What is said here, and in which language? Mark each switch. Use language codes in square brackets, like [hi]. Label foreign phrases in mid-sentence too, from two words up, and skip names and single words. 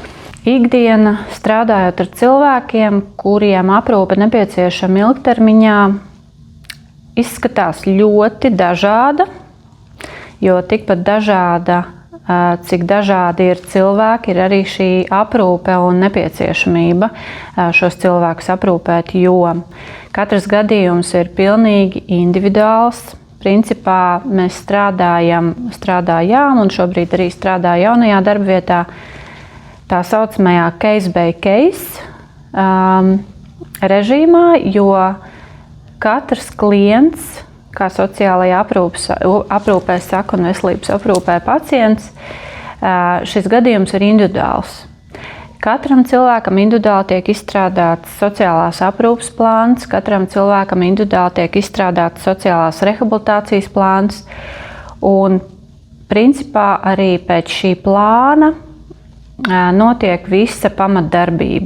[lv] Ikdiena, strādājot ar cilvēkiem, kuriem aprūpe nepieciešama ilgtermiņā, izskatās ļoti dažāda, jo tikpat dažāda, cik dažādi ir cilvēki, ir arī šī aprūpe un nepieciešamība šos cilvēkus aprūpēt, jo katrs gadījums ir pilnīgi individuāls. Principā mēs strādājām un šobrīd arī strādā jaunajā darbvietā, tā saucamajā [en] case by case [lv] režīmā, jo katrs klients, kā sociālajā aprūpē saka un veselības aprūpē pacients, šis gadījums ir individuāls. Katram cilvēkam individuāli tiek izstrādāts sociālās aprūpes plāns, katram cilvēkam individuāli tiek izstrādāts sociālās rehabilitācijas plāns, un principā arī pēc šī plāna notiek visa pamatdarbība.